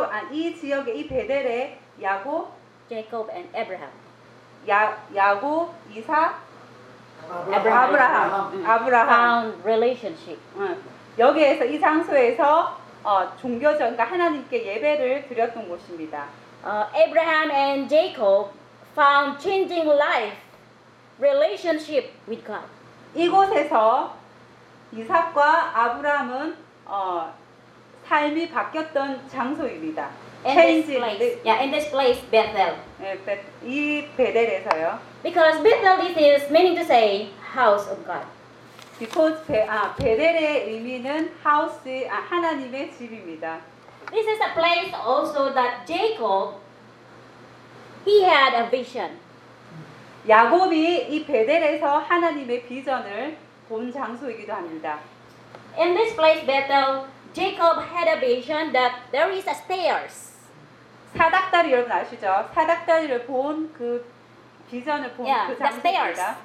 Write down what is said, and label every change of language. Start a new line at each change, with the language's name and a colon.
Korean: 이 지역의 이 베델에 야곱,
English: Jacob and Abraham.
Korean: 야곱, 이삭,
English: Abraham found relationship.
Korean: 여기에서 이 장소에서 종교적, 그러니까 하나님께 예배를 드렸던 곳입니다.
English: Abraham and Jacob found changing life relationship with God.
Korean: 이곳에서 이삭과 아브라함은 삶이 바뀌었던 장소입니다.
English: In this place, Bethel.
Korean: 이 베델에서요.
English: Because Bethel is meaning to say house of God.
Korean: Because 베델의 의미는 house, 하나님의 집입니다.
English: This is a place also that Jacob he had a vision.
Korean: 야곱이 이 베델에서 하나님의 비전을 본 장소이기도 합니다.
English: In this place, Bethel, Jacob had a vision that there is a stairs.
Korean: 사닥다리 여러분 아시죠? 사닥다리를 본 그 비전을 본 그 장소입니다.